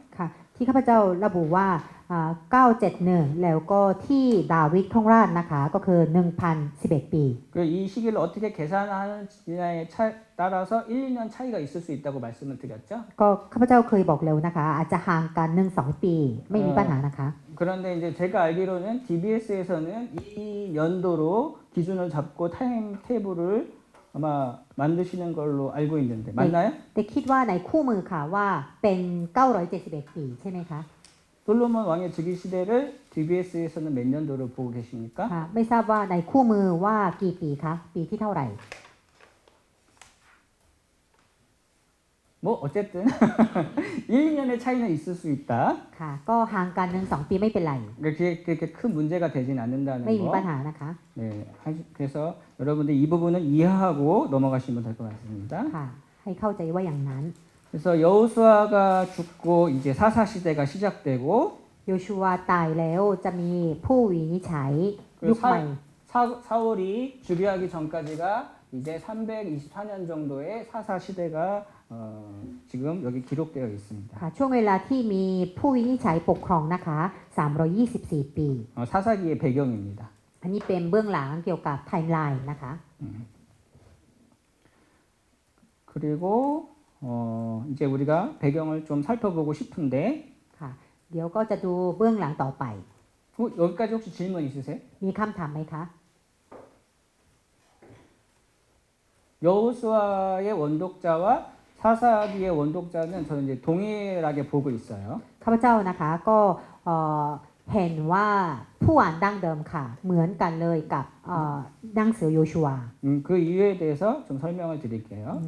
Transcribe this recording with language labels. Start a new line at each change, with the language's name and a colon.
Thai: ค่ะที่ข้าพเจ้าระบุว่า971 แล้วก็ที่ดาวิดครองราชย์นะคะ ก็คือ 1,011 ปี
Korean: 이 시기를 어떻게 계산하느냐에 따라서 1, 2년 차이가 있을 수 있다고 말씀을 드렸죠.
Thai: ก็ข้าพเจ้าเคยบอกแล้วนะคะ อาจจะห่างกัน 1-2 ปี ไม่มีปัญหานะคะ
Korean: 그런데 이제 제가 알기로는 DBS에서는 이 연도로 기준을 잡고 타임테이블을 아마 만드시는 걸로 알고 있는데 맞나요?
Thai: แต่คิดว่าในคู่มือค่ะว่าเป็น 971 ปีใช่ไหมคะ
Korean: 솔로몬 왕의 즉위 시대를 DBS에서는 몇 년도로 보고 계십니까?
Thai: ค่ะไม่ทราบว่าในคู่มือว่ากี่ปีคะปีที่เท่าไหร่
Korean: 뭐 어쨌든 1, 2년의 차이는 있을 수 있다.
Thai: ค่ะ ก็ห่างกัน1-2 ปีไม่เป็นไร
Korean: 그렇게 큰 문제가 되진 않는다는
Thai: ไม่มีปัญ
Korean: 거.
Thai: หานะคะ
Korean: 네, 그래서 여러분들 이 부분은 이해하고 넘어가시면 될 것 같습니다.
Thai: ค่ะ ให้เข้าใจว่าอย่างนั้น
Korean: 그래서 여호수아가 죽고 이제 사사 시대가 시작되고
Thai: โยชูวาตายแล้วจะมีผู้วินิจฉัยยุคใหม่
Korean: 사울이 주비하기 전까지가 이제 324년 정도의 사사 시대가 지금 여기 기록되어 있습니다.
Thai: ค่ะ ช่วงเวลาที่มีผู้วินิจฉัยปกครองนะคะ 324 ปี
Korean: 사사기의 배경입니다.
Thai: อันนี้เป็นเบื้องหลังเกี่ยวกับไทม์ไลน์นะคะ
Korean: 그리고 이제 우리가 배경을 좀 살펴보고 싶은데
Thai: ค่ะ เดี๋ยวก็จะดูเบื้องหลังต่อไป
Korean: 여기까지 혹시 질문 있으세요?
Thai: มีคำถามไหมคะ
Korean: 여호수아의 원독자와 사사기의 원독자는 저는 이제 동일하게 보고 있어요.
Thai: ข้าพเจ้านะคะก็เห็นว่าผู้อ่านดั้งเดิมค่ะ เหมือนกันเลยกับหนังสือโยชูวา
Korean: 그 이유에 대해서 좀 설명을 드릴게요.